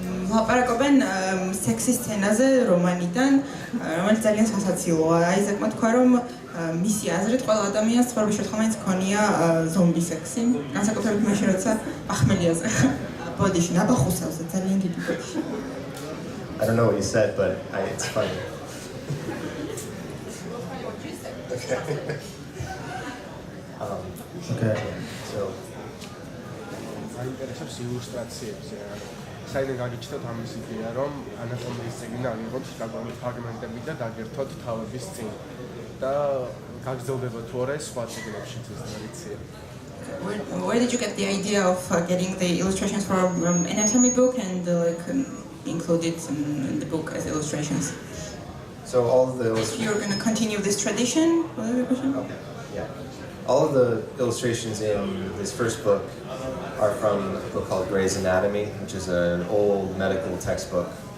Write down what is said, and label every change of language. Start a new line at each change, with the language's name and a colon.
Georgian: ლაპარაკობენ სექსის სცენაზე რომანიდან, რომელიც ძალიან სასაცილოა. აიზეკმა თქვა, რომ მისი აზრით ყველა ადამიანს ცხოვრების შემთხვევაში ჰქონია ზომბი სექსი, განსაკუთრებით მაშინ, როცა ახმელიაზე. ბოდიში, ნაბახუსავზე, ძალიან დიდი ბოდიში.
English: I don't know what you said, but it's funny. Okay. So
Georgian: აინტერესებს ილუსტრაციებზე. საიდან გაგიჩნდათ ამის იდეა, რომ ანატომიის წიგნი ავიღოთ დაგვალ ფრაგმენტები და დაგერთოთ თავების წინ. და გაგრძელდება თუ არა სხვა წიგნებშიც ეს ტრადიცია.
English: Where did you get the idea of getting the illustrations from anatomy book and include it in the book as illustrations? So all of the illustrations... You're going to continue this tradition? Okay, yeah. All of the illustrations in this first book are from a book called Gray's Anatomy, which is an old medical textbook.